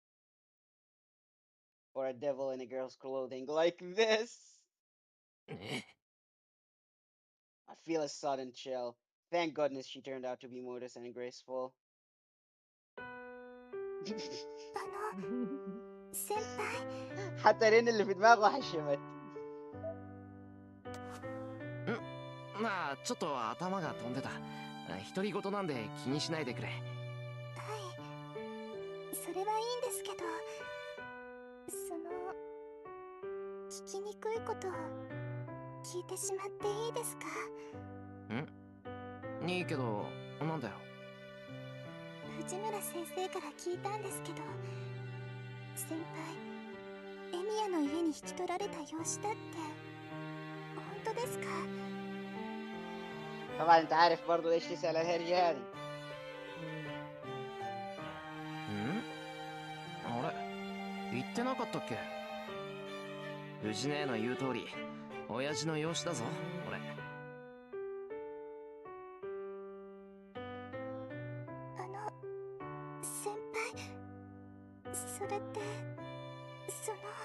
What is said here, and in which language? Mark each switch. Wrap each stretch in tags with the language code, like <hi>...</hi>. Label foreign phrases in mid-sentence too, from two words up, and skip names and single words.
<en>Or a devil in a girl's clothing like this. I feel a sudden chill. Thank goodness she turned out to be modest and graceful.</en> <ja>先輩。</ja> <ar>حتى رين اللي في دماغه حشمت.</ar> <ja>まあちょっと頭が飛んでた。独り言なんで気にしないでくれ。はい、それはいいんですけど、聞きにくいことを聞いてしまっていいですか？いいけど、なんだよ。藤村先生から聞いたんですけど、先輩、エミヤの家に引き取られた養子だって本当ですか？</ja> <ar>طبعا انت عارف برضو ليش تسأل الهرجة هذه.</ar> <ja>んあれ言ってなかったっけ？藤姉の言う通り親父の養子だぞ俺。先輩、それってその。</ja>